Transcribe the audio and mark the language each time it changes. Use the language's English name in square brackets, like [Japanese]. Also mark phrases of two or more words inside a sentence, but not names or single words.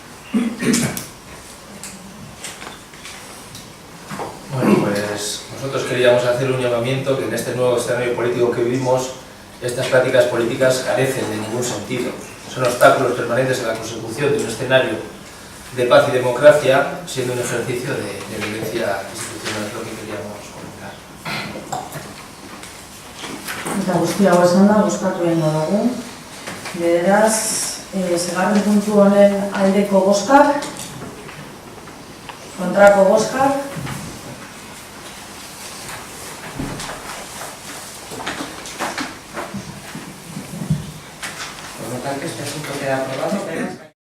[Spanish] Bueno, pues nosotros queríamos hacer un llamamiento que en este nuevo escenario político que vivimos, estas prácticas políticas carecen de ningún sentido. Son obstáculos permanentes a la consecución de un escenario de paz y democracia, siendo un ejercicio de violencia institucional, es lo que queríamos comentar. [Basque] Eta guzti hau esan da, bozkatu egingo dugu. Beraz, segarren puntu honen aldeko bozkak, kontrako bozkak. [Spanish] Por lo tanto, este asunto queda aprobado, pero